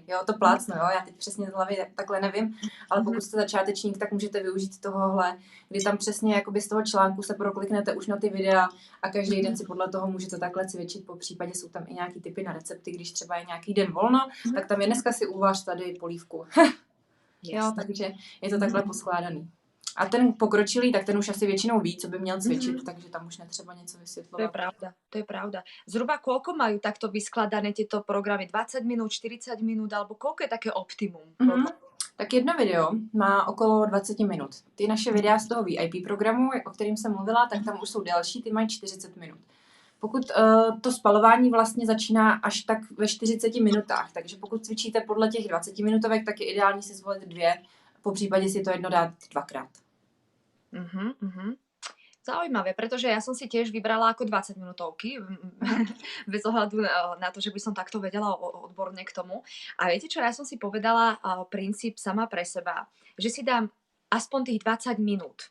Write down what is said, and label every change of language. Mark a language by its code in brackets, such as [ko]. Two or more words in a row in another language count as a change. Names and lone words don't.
[cs] Jo, to plácnu, jo, já teď přesně z hlavy takhle nevím, ale pokud jste začátečník, tak můžete využít tohohle, kdy tam přesně jakoby z toho článku se prokliknete už na ty videa a každý den si podle toho můžete takhle cvičit, po případě jsou tam i nějaký tipy na recepty, když třeba je nějaký den volno, tak tam je dneska si uvař tady polívku. Jo, takže je to takhle poskládaný. A ten pokročilý, tak ten už asi většinou ví, co by měl cvičit, takže tam už netřeba něco vysvětlovat. To je pravda. [sk] Zhruba koľko majú takto vyskladané tieto programy? 20 minút, 40 minút, alebo koľko je také optimum? [cs] Tak jedno video má okolo 20 minut. Ty naše videa z toho VIP programu, o kterým jsem mluvila, tak tam už jsou delší, ty mají 40 minut. Pokud to spalování vlastně začíná až tak ve 40 minutách, takže pokud cvičíte podle těch 20 minutovek, tak je ideální si zvolit 2, po případě si to jedno dát 2krát. [sk] Zaujímavé, pretože ja som si tiež vybrala ako 20 minútovky, bez ohľadu na to, že by som takto vedela odborne k tomu. A viete čo, ja som si povedala princíp sama pre seba, že si dám aspoň tých 20 minút.